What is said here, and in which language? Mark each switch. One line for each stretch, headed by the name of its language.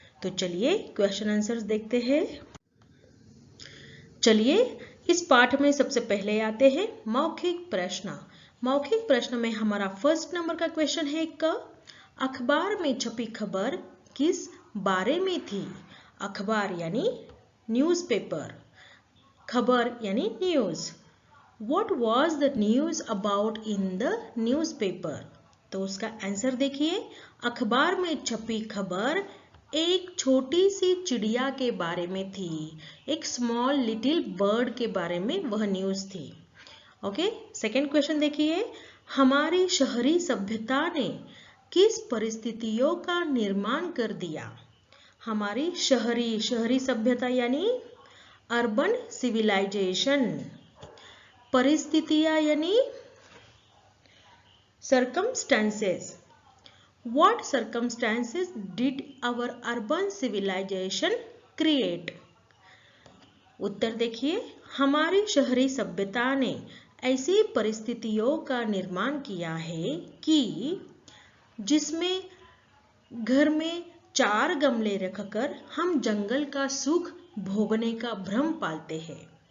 Hindi: तो चलिए question answers देखते हैं। चलिए इस पाठ में सबसे पहले आते हैं मौखिक प्रश्न। मौखिक प्रश्न में हमारा फर्स्ट नंबर का क्वेश्चन है क अखबार में छपी खबर किस बारे में थी। अखबार यानी न्यूज़पेपर, खबर यानी news.
English: What was the news about in the newspaper?
Hindi: तो उसका आंसर देखिए, अखबार में छपी खबर एक छोटी सी चिड़िया के बारे में थी। एक स्मॉल लिटिल बर्ड के बारे में वह न्यूज़ थी। ओके, सेकंड क्वेश्चन देखिए, हमारी शहरी सभ्यता ने किस परिस्थितियों का निर्माण कर दिया। हमारी शहरी सभ्यता यानी अर्बन सिविलाइजेशन। परिस्थितियां यानी circumstances.
English: What circumstances did our urban civilization create?
Hindi: उत्तर देखिए, हमारी शहरी सभ्यता ने ऐसी परिस्थितियों का निर्माण किया है कि जिसमें घर में 4 गमले रखकर हम जंगल का सुख भोगने का भ्रम पालते हैं।